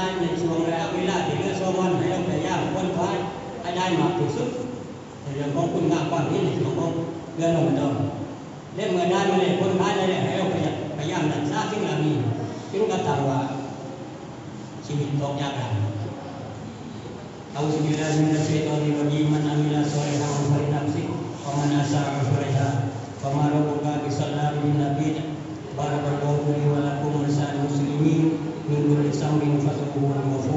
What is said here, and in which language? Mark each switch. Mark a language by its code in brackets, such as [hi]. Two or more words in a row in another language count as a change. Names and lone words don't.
[th] ในช่วงเวลาที่เหลือ2 วันให้เราพยายามค้นคว้าให้ได้มากที่สุดในเรื่องของคุณงามความดีในช่วงของเดือนรอมฎอนและเมื่อได้มาเลยค้นคว้าได้แล้วให้เราพยายามรักษาสิ่งเหล่านี้จึงกระทำว่าชีวิตตกยากลำ [ar] أعوذ بالله من الشيطان الرجيم من عمل صالحا فلنفسه ومن أساء فعليها وما ربك بظلام للعبيد بارك الله لي ولكم ولسائر المسلمين من كل ذنب فاستغفروه